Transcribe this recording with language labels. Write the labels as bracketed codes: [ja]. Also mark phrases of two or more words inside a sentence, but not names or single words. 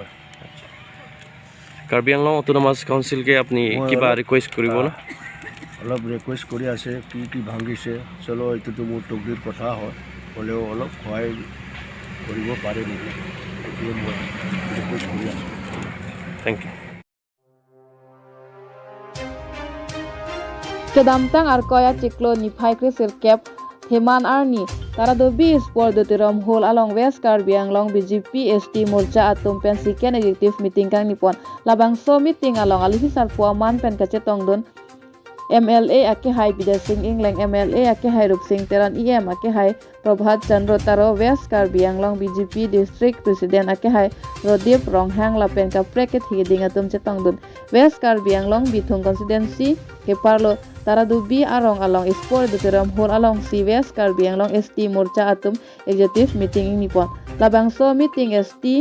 [as] কাৰ্বি আংলং অটোনমাস কাউন্সিলকে আপুনি কিবা ৰিকুৱেষ্ট কৰিব না অলপ ৰিকুৱেষ্ট কৰি আছে কি ভাঙিছে চলো এইটোতো মোৰ তকদিৰ কথা হয় হ'লেও অলপ সহায় কৰিব পাৰে নেকি এইটোৱে মই ৰিকুৱেষ্ট কৰি আছোঁ [en] thank you [mjw] Kedamtang Arkoya Ciklo Niphai Krisir Kep Heman Arni Taradobi Sport Dutirom Hol along West Karbi Anglong BJP ST Morcha Atum Pen Sikian Executive Meeting Kang Nipon Labangso Meeting along Alihisar Puaman Pen Kacetong Dun MLA Ake Hai Bida Singh Inglang MLA Ake Hai Rup Singh Teran EM Ake Hai Prabhat Chandra Taro West Karbi Anglong BJP [en] District President [mjw] Ake Hai Rodip Ronghang Lapen Kapreket Hiding Atum Cetong Dun West Karbi Anglong Bithung Constituency Keparlo Taradubi Arong along Sport Dutiram Hol along Si West Karbi Anglong ST Morcha Atum [en] Executive Meeting [mjw] Nipon Labangso Meeting ST